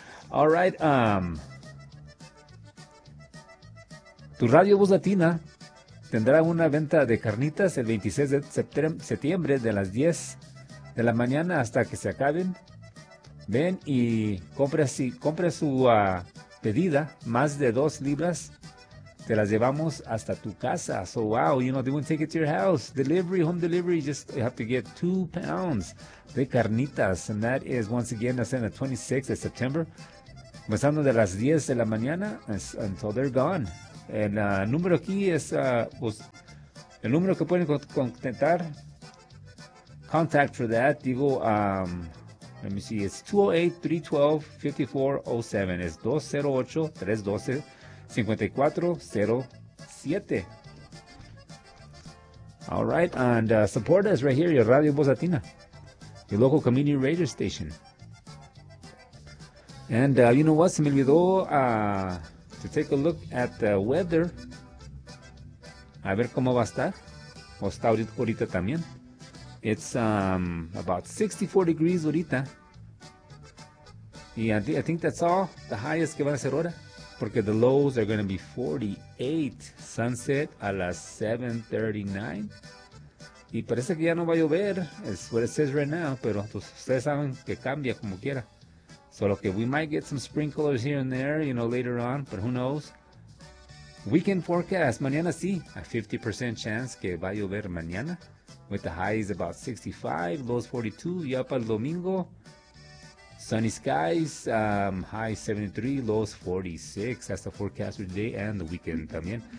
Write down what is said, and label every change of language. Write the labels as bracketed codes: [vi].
[es] All right, tu radio Voz Latina tendrá una venta de carnitas el 26 de septiembre de las 10 de la mañana hasta que se acaben. Ven y compra su pedida, más de 2 libras, te las llevamos hasta tu casa. [en] So, wow, you know, they won't take it to your house. Delivery, home delivery, just you have to get 2 pounds de carnitas. And that is, once again, that's on the 26th of September, [es] comenzando de las 10 de la mañana [en] until they're gone. [es] El número aquí es pues, el número que pueden contactar. [en] Contact for that, digo, let me see, it's 208-312-5407. [es] Es 208-312-5407. [en] All right, and support us right here, your Radio Voz Latina, your local community radio station. And you know what, [es] se me olvidó [en] to take a look at the weather. [es] A ver cómo va a estar. O está ahorita también. [en] It's about 64 degrees [es] ahorita. [en] And I think that's all. The highest [es] que van a ser ahora. Porque [en] the lows are going to be 48. [es] Sunset a las 7:39. Y parece que ya no va a llover. [en] It's what it says right now. [es] Pero pues, ustedes saben que cambia como quiera. [en] So, okay, we might get some sprinklers here and there, you know, later on, but who knows? Weekend forecast, [es] mañana sí, [en] a 50% chance [es] que va a llover mañana, [en] with the highs about 65, lows 42, [es] ya para el domingo, [en] sunny skies, high 73, lows 46, that's the forecast for today and the weekend también.